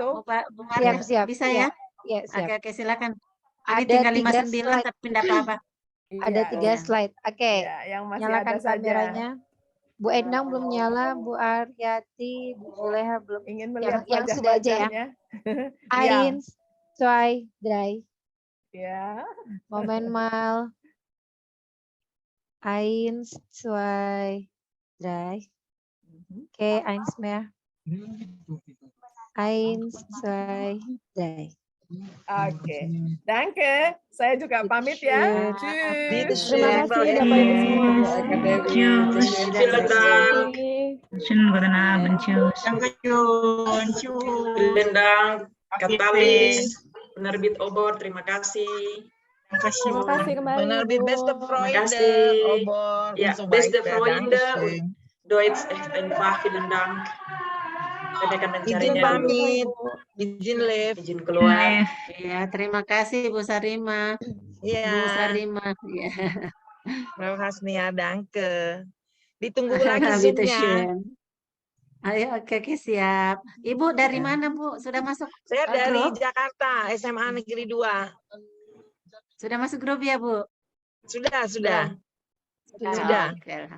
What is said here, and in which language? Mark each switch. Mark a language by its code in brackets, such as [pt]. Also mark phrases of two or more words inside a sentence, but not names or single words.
[id] berfoto. Bu Marta? Siap. Bisa ya? Ya, siap. Oke, silakan. Ini Ada tinggal 3 59 slide. tapi tidak apa-apa. Ada Iya, 3 slide. Oke. iya, yang masih Nyalakan ada saja. kameranya. Bu Endang belum nyala, Bu Aryati, Bu Zuleha belum. Ingin melihat yang sudah aja ya. wajah-wajahnya. [de] Eins, zwei, drei. [id] Ya. [de] Moment mal. Eins, zwei, drei. Oke, eins mehr. Eins, zwei, drei. Oke. Danke. [id] Saya juga pamit ya. [de] Tschüss. [id] Terima kasih Bapak Ibu semua. [de] Vielen Dank. [id] Terima [de] Guten Abend. Tschüss. Vielen Dank. [id] Katalis, penerbit Obor, terima kasih. Terima kasih kembali. Penerbit Ibu. [de] Beste [id] Terima [de] Freunde, [id] kasih. Obor, Ya, [de] und so Beste weiter. Freunde, Dankeschön. Deutsch echt einfach, vielen Dank. [id] Kami akan Izin mencarinya dulu. pamit, izin live. Izin keluar. Ya, terima kasih Bu Sarima. Iya, Bu Sarima. Ya. [de] Frau Hasnia, danke. [id] Ditunggu lagi Zoom-nya. Bitteschön. Ayo, oke, siap. Ibu dari mana, Bu? Sudah masuk Saya dari grup? Jakarta, SMA Negeri 2. Sudah masuk grup ya, Bu? Sudah. Sudah. Oke, alhamdulillah.